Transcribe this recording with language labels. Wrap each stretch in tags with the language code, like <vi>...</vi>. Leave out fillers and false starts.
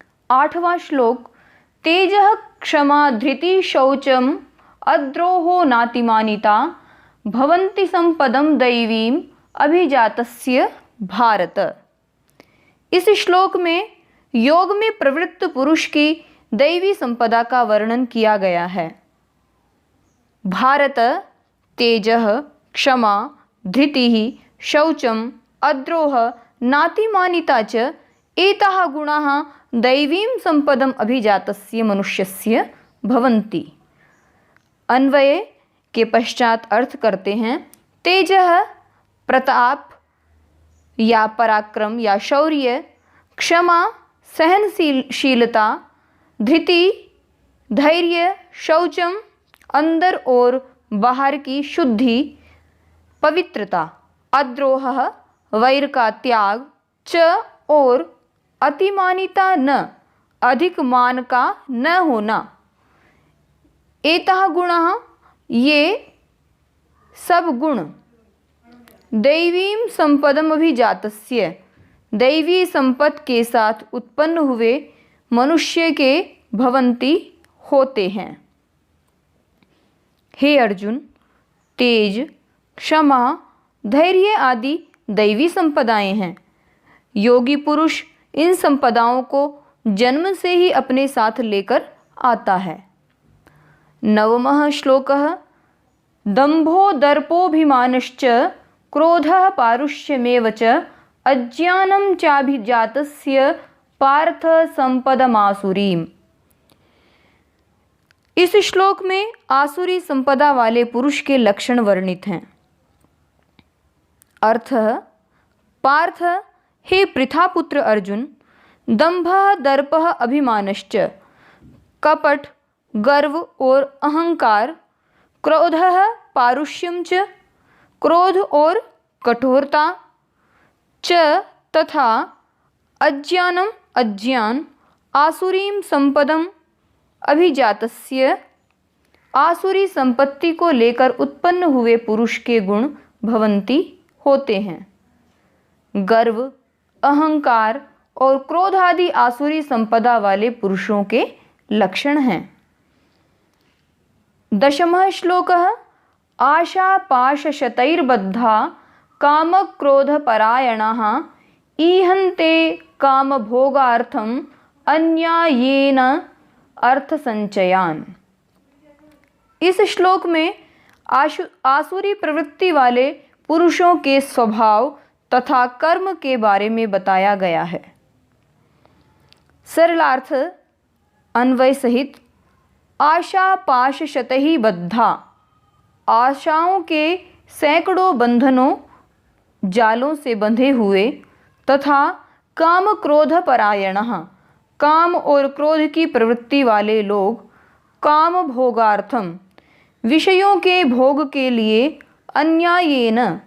<hi>आठवां श्लोक।</hi> <sa>तेजः क्षमा धृति शौचम अद्रोहो नातिमानिता भवन्ति संपदम दैवीम अभिजातस्य भारत।</sa> <hi>इस श्लोक में योग में प्रवृत्त पुरुष की दैवी संपदा का वर्णन किया गया है।</hi> <sa>भारत, तेजः, क्षमा, धृतिः, शौचम, अद्रोह, नातिमानिता च एताः गुणाः दैवीं संपदम अभिजातस्य मनुष्यस्य भवन्ति।</sa> <hi>अन्वय के पश्चात अर्थ करते हैं। तेजः प्रताप या पराक्रम या शौर्य, क्षमा सहनशीलता, धृति धैर्य, शौचम अंदर और बाहर की शुद्धि पवित्रता, अद्रोह वैर का त्याग, च और अतिमानिता न अधिक मान का न होना। एताः गुणाः ये सब गुण</hi> <sa>दैवीं संपदम अभिजातस्य</sa> <hi>दैवी संपत्ति के साथ उत्पन्न हुए मनुष्य के भवन्ति होते हैं। हे अर्जुन, तेज, क्षमा, धैर्य आदि दैवी संपदाएं हैं। योगी पुरुष इन संपदाओं को जन्म से ही अपने साथ लेकर आता है।</hi> <sa>नवमः श्लोकः दम्भो दर्पोऽभिमानश्च क्रोधः पारुष्यमेव च अज्ञानं चाभिजातस्य पार्थ संपदमासुरीम्।</sa> <hi>इस श्लोक में आसुरी संपदा वाले पुरुष के लक्षण वर्णित हैं। अर्थ: पार्थ, हे पृथापुत्र अर्जुन, दंभः दर्पः अभिमानश्च, कपट, गर्व और अहंकार, क्रोधः पारुष्यम च, क्रोध और कठोरता, च तथा अज्ञानम अज्ञान,</hi> <sa>आसुरीम संपदम अभिजातस्य,</sa> <hi>आसुरी संपत्ति को लेकर उत्पन्न हुए पुरुष के गुण भवंती होते हैं। गर्व, अहंकार और क्रोध आदि आसुरी संपदा वाले पुरुषों के लक्षण हैं।</hi> <sa>दशमः श्लोकः आशापाशशतैर्बद्धा कामक्रोधपरायणाः ईहन्ते कामभोगार्थम् अन्यायेन अर्थसंचयान्।</sa> <hi>इस श्लोक में आसुरी प्रवृत्ति वाले पुरुषों के स्वभाव तथा कर्म के बारे में बताया गया है। सरलार्थ अन्वय सहित आशा पाश शतहि बद्धा, आशाओं के सैकड़ों बंधनों जालों से बंधे हुए, तथा काम क्रोध परायणः, काम और क्रोध की प्रवृत्ति वाले लोग, काम भोगार्थम, विषयों के भोग के लिए, अन्यायेन,</hi>